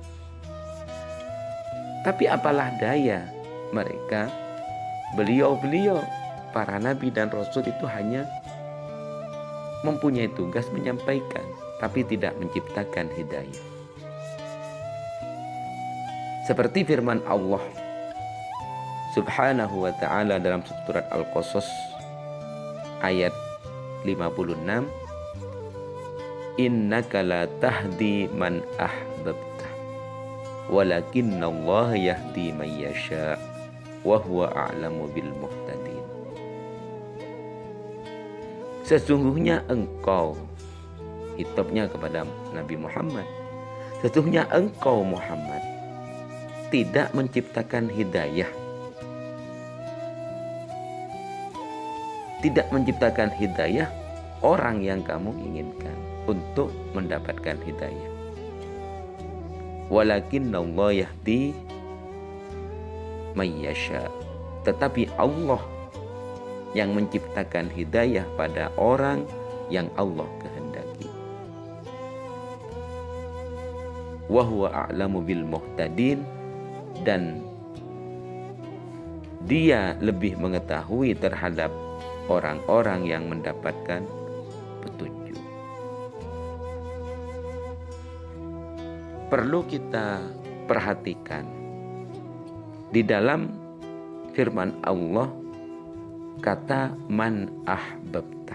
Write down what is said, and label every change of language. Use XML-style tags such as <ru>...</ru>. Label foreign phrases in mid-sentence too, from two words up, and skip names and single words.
<id>Tapi apalah daya mereka, beliau-beliau, para nabi dan rasul itu hanya mempunyai tugas menyampaikan, tapi tidak menciptakan hidayah. Seperti firman Allah</id> <ar>سبحانه وتعالى</ar> <id>dalam surat Al-Qasas ayat 56,</id> <ar>إنك لا تهدي من أحببت ولكن الله يهدي من يشاء وهو أعلم بالمهتدين.</ar> <id>Sesungguhnya engkau, hitopnya kepada Nabi Muhammad, sesungguhnya engkau Muhammad tidak menciptakan hidayah, tidak menciptakan hidayah orang yang kamu inginkan untuk mendapatkan hidayah.</id> <ar>ولكن الله يهدي من يشاء,</ar> <id>tetapi Allah yang menciptakan hidayah pada orang yang Allah kehendaki.</id> <ar>وهو أعلم بالمهتدين,</ar> <id>dan dia lebih mengetahui terhadap orang-orang yang mendapatkan petunjuk. Perlu kita perhatikan di dalam firman Allah kata</id> <ar>من أحببت.</ar>